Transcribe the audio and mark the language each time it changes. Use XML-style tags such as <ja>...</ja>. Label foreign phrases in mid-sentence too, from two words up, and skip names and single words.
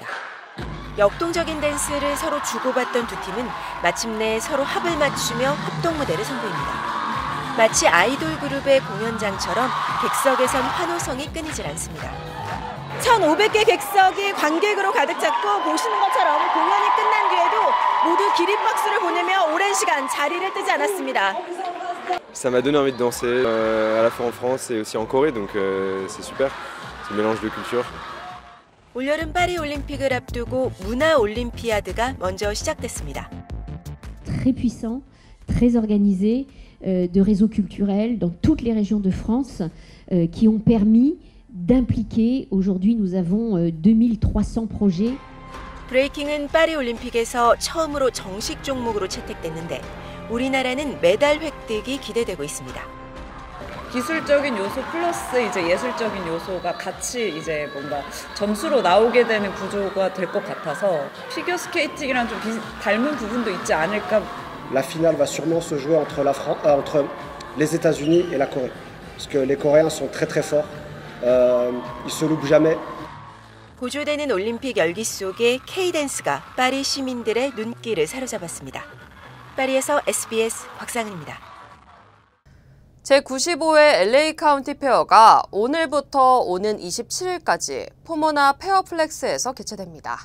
<ko>역동적인 댄스를 서로 주고받던 두 팀은 마침내 서로 합을 맞추며 합동 무대를 선보입니다. 마치 아이돌 그룹의 공연장처럼 객석에선 환호성이 끊이질 않습니다. 1,500개 객석이 관객으로 가득 찼고 보시는 것처럼 공연이 끝난 뒤에도 모두 기립박수를 보내며 오랜 시간 자리를 뜨지 않았습니다.</ko> <fr>Ça m'a donné envie de danser à la fois en France et aussi en Corée, donc c'est super. C'est un mélange de culture.</fr> <ko>올여름 파리 올림픽을 앞두고 문화 올림피아드가 먼저 시작됐습니다.</ko> <fr>Très puissant, très organisé, de réseaux culturels dans toutes les régions de France qui ont permis d'impliquer. Aujourd'hui, nous avons 2300 projets.</fr> <ko>브레이킹은 파리 올림픽에서 처음으로 정식 종목으로 채택됐는데 우리나라는 메달 획득이 기대되고 있습니다. 기술적인 요소 플러스 이제 예술적인 요소가 같이 이제 뭔가 점수로 나오게 되는 구조가 될 것 같아서 피겨 스케이팅이랑 좀 닮은 부분도 있지 않을까.</ko> <fr>La finale va sûrement se jouer entre les États-Unis et la Corée, parce que les Coréens sont très très forts. Ils se loupent jamais.</fr> <ko>고조되는 올림픽 열기 속에 K-댄스가 파리 시민들의 눈길을 사로잡았습니다. 파리에서 SBS 곽상은입니다. 제95회 LA 카운티 페어가 오늘부터 오는 27일까지 포모나 페어플렉스에서 개최됩니다.</ko>